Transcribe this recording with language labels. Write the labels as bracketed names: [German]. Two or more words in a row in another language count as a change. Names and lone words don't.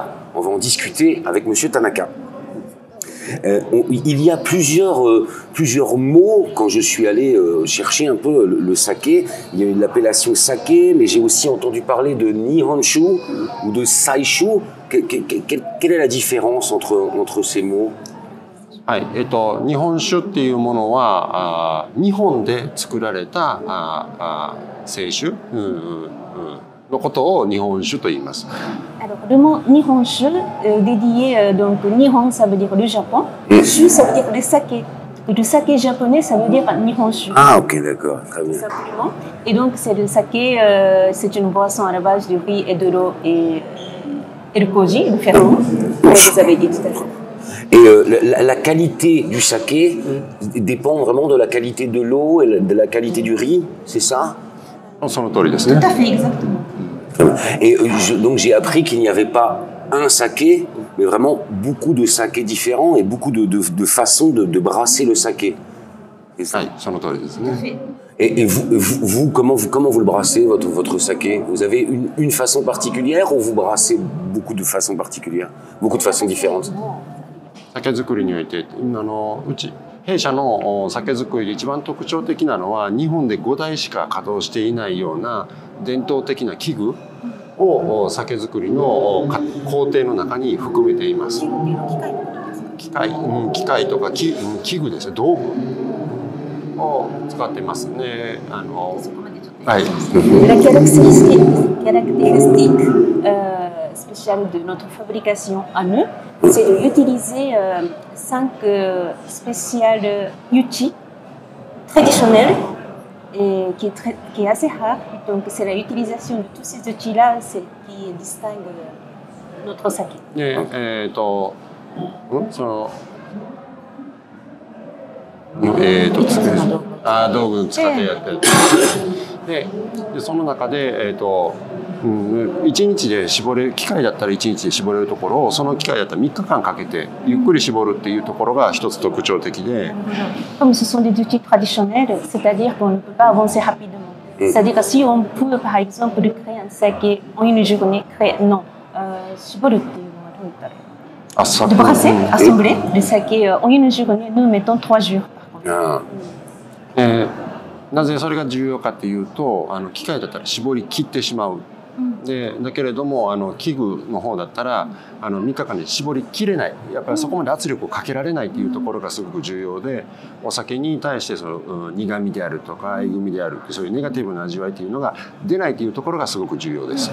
[French] On va en discuter avec Monsieur Tanaka. Il y a plusieurs mots quand je suis allé chercher un peu le saké. Il y a eu l'appellation saké, mais j'ai aussi entendu parler de Nihonshu ou de Saishu. Quelle est la différence entre ces mots? [Japanese] はい、日本酒っていうものは日本で作られた清酒のことを日本酒と言います。 [French] Alors, le mot Nihonshu, dédié, donc Nihon, ça veut dire le Japon, Shu, ça veut dire le saké. Le saké japonais, ça veut dire Nihonshu. Ah, ok, d'accord, très bien. Simplement. Et donc, c'est le saké, c'est une boisson à la base de riz et de l'eau et le koji, le ferment, comme vous avez dit tout à l'heure. Et la qualité du saké dépend vraiment de la qualité de l'eau et de la qualité du riz, c'est ça? [Japanese] その通りですね。 [French] Tout à fait, exactement. Et donc j'ai appris qu'il n'y avait pas un saké, mais vraiment beaucoup de sakés différents et beaucoup de façons de brasser le saké. [Japanese] はい、その通りですね。 [French] Et vous, comment vous le brassez, votre saké? Vous avez une façon particulière ou vous brassez beaucoup de façons particulières, beaucoup de façons différentes? [Japanese] 酒造りにおいてうち弊社の酒造りで一番特徴的なのは日本で5台しか稼働していないような伝統的な器具を酒造りの工程の中に含めています。機械とか器具ですね、道具を使ってますね。はい。 [French] La caractéristique spéciale de notre fabrication à nous, c'est d'utiliser 5 spéciales outils traditionnels et qui est assez rare. Donc c'est l'utilisation de tous ces outils-là qui distingue notre saké. [Japanese] で道具使ってやってる。でその中で1日で絞れる機械だったら1日で絞れるところをその機械だったら3日間かけてゆっくり絞るっていうところが一つ特徴的で。 [French] Comme ce sont des outils traditionnels, c'est-à-dire qu'on ne peut pas avancer rapidement. C'est-à-dire que si on peut, par exemple, créer un saké en une journée, [Japanese] 絞るっていうのはどう言ったらいいの？ [French] De brasser, assembler le saké en une journée, nous mettons 3 jours. Par contre. [Japanese] なぜそれが重要かっていうと機械だったら絞り切ってしまう。だけれども器具の方だったら3日間で絞りきれない、やっぱりそこまで圧力をかけられないっていうところがすごく重要で、お酒に対してその苦みであるとかえぐみであるそういうネガティブな味わいっていうのが出ないっていうところがすごく重要です。